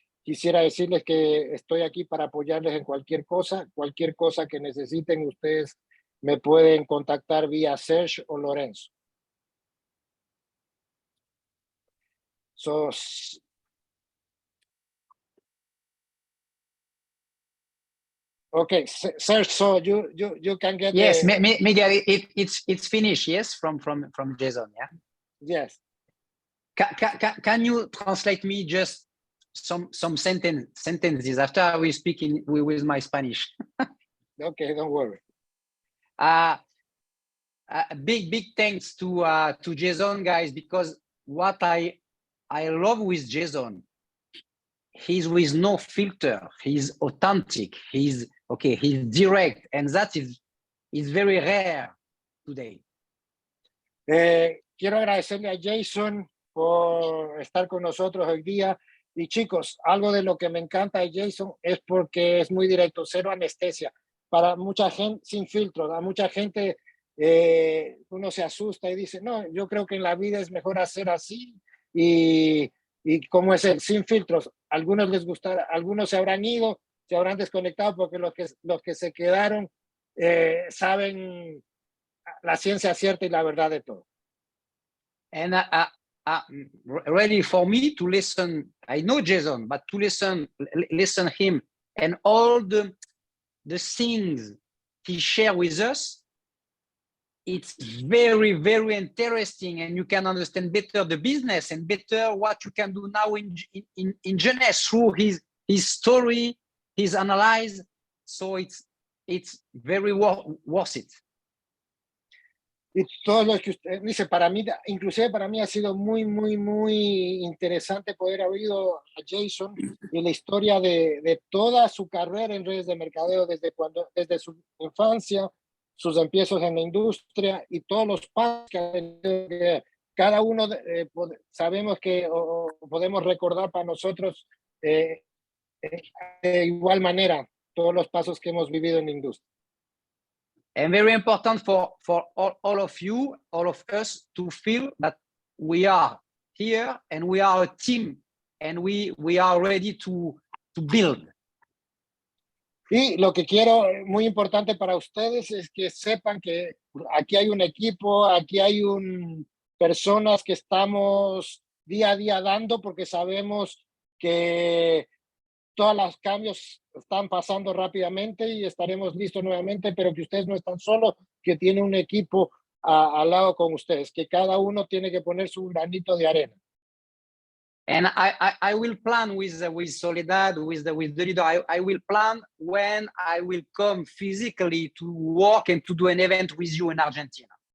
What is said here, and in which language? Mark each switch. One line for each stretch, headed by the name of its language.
Spanish: Quisiera decirles que estoy aquí para apoyarles en cualquier cosa que necesiten, ustedes me pueden contactar vía Sergio o Lorenzo.
English: So, okay, Serge, so you can get yes, Miguel, it's finished. Yes, from Jason. Yeah. Yes. Can you translate me just some sentences after I will speak with my Spanish? Okay, don't worry. Big thanks to Jason, guys, because what I love with Jason, he's with no filter, he's authentic, he's direct, and that is very rare today.
Spanish: Quiero agradecerle a Jason por estar con nosotros hoy día. Y chicos, algo de lo que me encanta de Jason es porque es muy directo, cero anestesia. Para mucha gente, sin filtros, a mucha gente uno se asusta y dice, no, yo creo que en la vida es mejor hacer así. Y como es el sin filtros, algunos les gustará, algunos se habrán ido, se habrán desconectado porque los que se quedaron saben la ciencia cierta y la verdad de todo.
English: And ready for me to listen, I know Jason, but to listen him and all the things he shared with us, it's very, very interesting, and you can understand better the business and better what you can do now in Jeunesse through his story, his analyze. So it's very worth it.
Spanish: Y todo lo que usted dice, para mí, inclusive para mí ha sido muy, muy, muy interesante poder haber oído a Jason y la historia de toda su carrera en redes de mercadeo desde su infancia, sus empiezos en la industria y todos los pasos que ha tenido. Cada uno sabemos que podemos recordar para nosotros de igual manera todos los pasos que hemos vivido en la industria.
English: And very important for all of you, all of us, to feel that we are here and we are a team and we are ready to build.
Spanish: Y lo que quiero, muy importante para ustedes, es que sepan que aquí hay un equipo, aquí hay personas que estamos día a día dando, porque sabemos que todos los cambios están pasando rápidamente y estaremos listos nuevamente, pero que ustedes no están solos, que tiene un equipo al lado con ustedes, que cada uno tiene que poner su granito de arena.
English: And I will plan with Soledad, with the leader. I will plan when I will come physically to work and to do an event with you in Argentina.